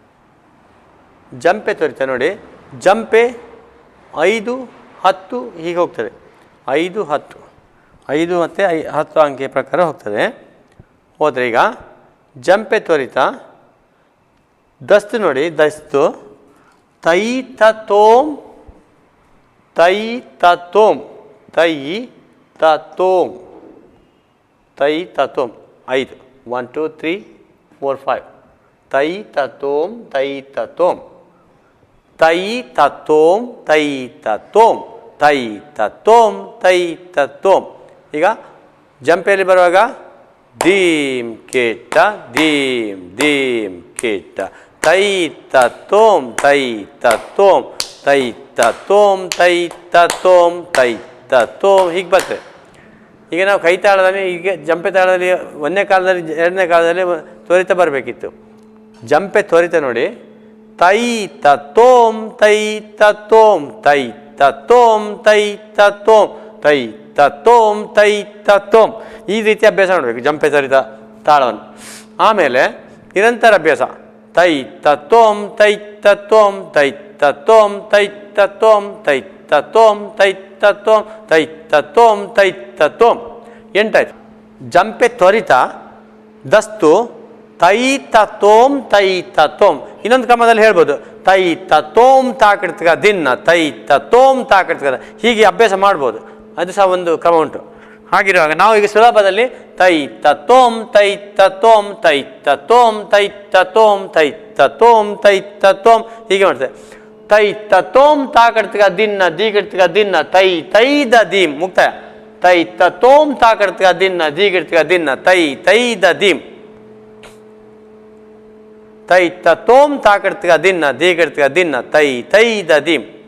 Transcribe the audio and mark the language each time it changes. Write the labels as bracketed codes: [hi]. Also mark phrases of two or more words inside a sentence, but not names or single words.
[kn] ಜಂಪೆ ತ್ವರಿತ ನೋಡಿ, ಜಂಪೆ 5, 10 ಹೀಗೆ ಹೋಗ್ತದೆ. 5, 10 5 ಮತ್ತು 10 ಅಂಕೆಯ ಪ್ರಕಾರ ಹೋಗ್ತದೆ. ಹೋದರೆ ಈಗ ಜಂಪೆ ತ್ವರಿತ ದಸ್ತು ನೋಡಿ, ದಸ್ತು ತೈ ತೋಮ್ ತೈ ತೋಮ್ ತೈ ತೋಮ್ ತೈ ತೋಮ್ 5 1 2 3 4 5 ತೈ ತೋಮ್ ತೈ ತೋಮ್ ತೈ ತೋಮ್ ತೈ ತೋಮ್ ತೈ ತೋಮ್ ತೈ ತೋಮ್. ಈಗ ಜಂಪೆಯಲ್ಲಿ ಬರುವಾಗ ದೀಮ್ ಕೆಟ್ಟ ದೀಮ್ ದೀಮ್ ಕೆಟ್ಟ ತೈ ತೋಮ್ ತೈ ತೋಮ್ ತೈ ತೋಮ್ ತೈ ತೋಮ್ ತೈ ತೋಮ್ ಹೀಗೆ ಬರ್ತದೆ. ಈಗ ನಾವು ಕೈ ತಾಳದಲ್ಲಿ ಈಗ ಜಂಪೆ ತಾಳದಲ್ಲಿ 1ನೇ ಕಾಲದಲ್ಲಿ 2ನೇ ಕಾಲದಲ್ಲಿ ತ್ವರಿತ ಬರಬೇಕಿತ್ತು. ಜಂಪೆ ತ್ವರಿತ ನೋಡಿ, ತೈ ತೋಮ್ ತೈ ತೋಮ್ ತೈ ತೋಮ್ ತೈ ತೋಮ್ ತೈ ತೋಮ್ ತೈ ತೋಮ್. ಈ ರೀತಿ ಅಭ್ಯಾಸ ಮಾಡಬೇಕು ಜಂಪೆ ತ್ವರಿತ ತಾಳವನ್ನು. ಆಮೇಲೆ ನಿರಂತರ ಅಭ್ಯಾಸ ತೈ ತೋಮ್ ತೈ ತೋಮ್ ತೈ ತೋಮ್ ತೈ ತೋಮ್ ತೈ ತೋಮ್ ತೈ ತೋಮ್ ತೈ ತೋಮ್ ತೈ ತೋಮ್ 8 ಆಯ್ತು. ಜಂಪೆ ತ್ವರಿತ ದಸ್ತು ತೈ ತೋಮ್ ತೈ ತೋಮ್. ಇನ್ನೊಂದು ಕ್ರಮದಲ್ಲಿ ಹೇಳ್ಬೋದು ತೈ ತೋಮ್ ತಾಕಡ್ತಗ ದಿನ್ನ ತೈ ತೋಮ್ ತಾಕಡ್ತಗ, ಹೀಗೆ ಅಭ್ಯಾಸ ಮಾಡ್ಬೋದು. ಅದು ಸಹ ಒಂದು ಕ್ರಮ ಉಂಟು. ಹಾಗಿರುವಾಗ ನಾವು ಈಗ ಸುಲಭದಲ್ಲಿ ತೈ ತೋಮ್ ತೈ ತೋಮ್ ತೈ ತೋಮ್ ತೈ ತೋಮ್ ತೈ ತೋಮ್ ತೈ ತೋಮ್ ಹೀಗೆ ಮಾಡ್ತೇವೆ. ತೈ ತೋಮ್ ತಾಕಡ್ತಗ ದಿನ್ನ ದೀಗಡ್ತಗ ದಿನ್ನ ತೈ ದ ದೀಮ್ ಮುಕ್ತಾಯ. ತೈ ತೋಮ್ ತಾಕಡ್ತಗ ದಿನ್ನ ದೀಗಡ್ತಗ ದಿನ್ನ ತೈ ದ ದೀಮ್ ತೈ ತೋಮ್ ತಾಕಡ್ತಗ ದಿನ್ನ ದೀಗಡ್ತಗ ದಿನ್ನ ತೈ ದ ದೀಮ್.